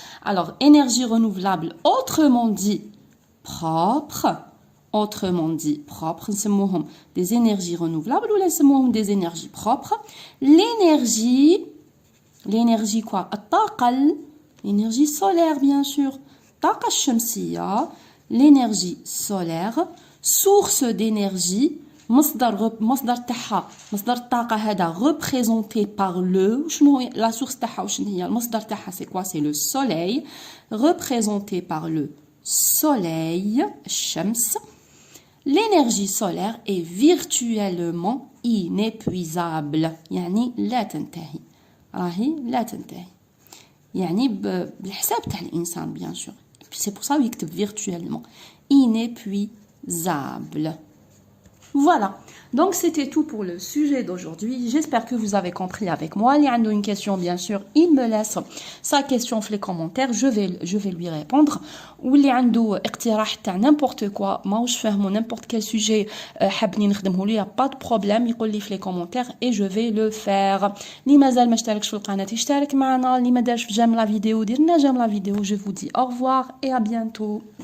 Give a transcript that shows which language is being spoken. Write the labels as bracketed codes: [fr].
[fr] Alors, énergie renouvelable, autrement dit, propre, autrement dit propre, نسموهم des énergies renouvelables ou نسموهم des énergies propres. L'énergie quoi? الطاقة, l'énergie solaire bien sûr. [ar] الطاقة الشمسية, [fr] l'énergie solaire, source d'énergie, [ar] مصدر تاعها, مصدر الطاقة هذا [fr] représenté par [ar] شنو la source تاعها وشنو هي المصدر تاعها, c'est quoi? [fr] C'est le soleil, représenté par le soleil, الشمس. L'énergie solaire est virtuellement inépuisable. [ar] يعني لا تنتهي. راهي لا تنتهي. يعني بالحساب تاع الإنسان bien sûr. [fr] C'est pour ça qu'il يكتب virtuellement. Inépuisable. Voilà. Donc c'était tout pour le sujet d'aujourd'hui. J'espère que vous avez compris avec moi. Il y a une question bien sûr, il me laisse sa question dans les commentaires, je vais lui répondre. Ou il y a اقتراح تاع n'importe quoi, [ar] ماوش فاهمو [fr] n'importe quel sujet [ar] حابني نخدمه له, [fr] y a pas de problème, [ar] يقول لي في [fr] les commentaires et je vais le faire. [ar] اللي مازال ما اشتركش في القناة يشترك معنا, اللي ما دارش جيم لا فيديو دير لنا جيم لا فيديو. [fr] Je vous dis au revoir et à bientôt.